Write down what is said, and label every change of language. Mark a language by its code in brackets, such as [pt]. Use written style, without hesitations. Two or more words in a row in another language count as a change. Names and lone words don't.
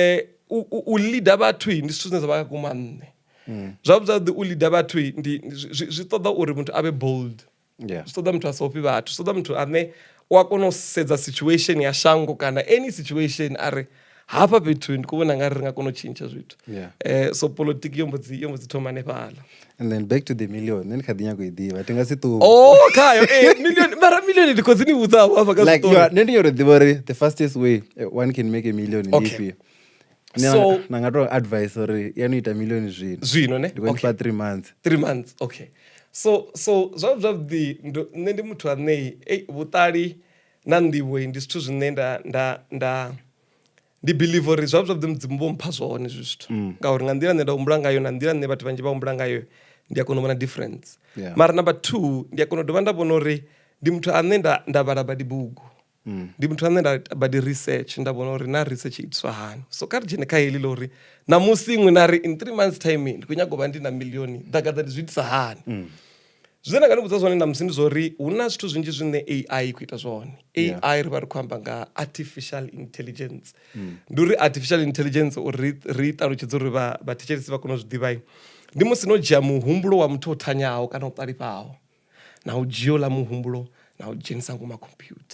[ve] u leader vhathu ndi zwithu zwine zwa vha kha kuma nṋe zwavhuḓi u leader vhathu zwi ṱoḓa uri muthu a vhe bold zwi ṱoḓa muthu a sa ofhi vhathu zwi ṱoḓa muthu ane u a kona u sedza situation ya shango kana [en] any situation [ve] are hafha fhethu ndi khou vhona nga ri nga kona u tshintsha zwithu so politiki yo mbo dzi thoma hanefhaḽa [en] and then back to the million [ve] then kha ḓi nyago i ḓivha ti nga si ṱuwa khayo million ndi khou dzi ni vhudzaho hafha kha zwiṱori nṋe ndi nyoro ḓivha uri [en] the fastest way one can make a million [ve] ndi ifhio so na nga [en] to advice [ve] uri ya no ita million zwino ne ndi khou fha 3 months okay so zwavhuḓi nṋe ndi muthu ane vhuṱali na nḓivho ndi zwithu zwine ndi believe uri zwavhuḓi mudzimu vho mpha zwone zwithu ngauri nga nḓila nṋe nda humbula ngayo na nḓila nṋe vhathu vhanzhi vha humbula ngayo ndi a kona u vhona difference. Mara number 2 ndi a kona u dovha nda vhona uri ndi muthu ane nda vhala badi bugu, ndi muthu ane nda badi research, nda vhona uri na research itiswa hani. So kha ri dzhene kha heḽi ḽa uri na musi iṅwe na ri [en] in 3 months time [ve] ndi khou nyaga u vha ndi na million Dagada ndi zwi itisa hani. Zwine nda nga ndi vhudza zwone na musi ndi zwa uri hu na zwithu zwinzhi zwine AI i khou ita zwone. AI ri vha ri khou amba nga [en] artificial intelligence. [ve] Ndi uri [en] artificial intelligence [ve] uri ri ṱalutshedza uri vhathetshelesi vha kone u zwi ḓivha, ndi musi no dzhia muhumbulo wa muthu o thanyaho kana u ṱalifhaho na u dzhia la muhumbulo na u dzhenisa ngoma computer.